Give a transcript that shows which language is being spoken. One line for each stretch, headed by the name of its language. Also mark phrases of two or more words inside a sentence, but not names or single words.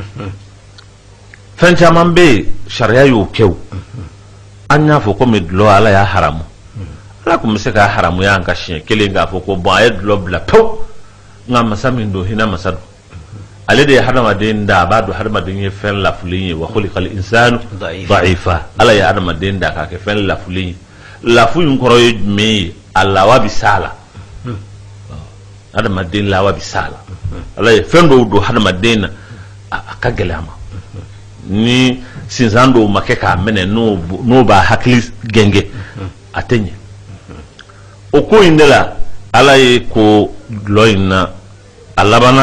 Bambara: fɛn caman bɛ yen sariya y'o kɛ o an y'a fɔ komi dulɔ ala y'a haramu ala tun bɛ se k'a haramuya an ka siɲɛ kelen k'a fɔ ko bɔn a ye dulɔ bila pewu nka masa min don hinɛ masa don ale de ye hadamaden da a b'a dɔn hadamaden ye fɛn lafulen ye wa
Arabic: خلق الإنسان ضعيفا
Bambara: ala ye hadamaden da k'a kɛ fɛn lafulen ye lafu in kɔrɔ ye jumɛn ye a lawa bɛ s'a la hadamaden lawa bɛ s'a la ala ye fɛn dɔw don hadamaden na a ka gɛlɛ a ma ni sinsan dɔw ma kɛ k'a minɛ n'o b'a hakili gɛngɛ a tɛ ɲɛ o ko in de la ala ye ko dulɔ in na a labanna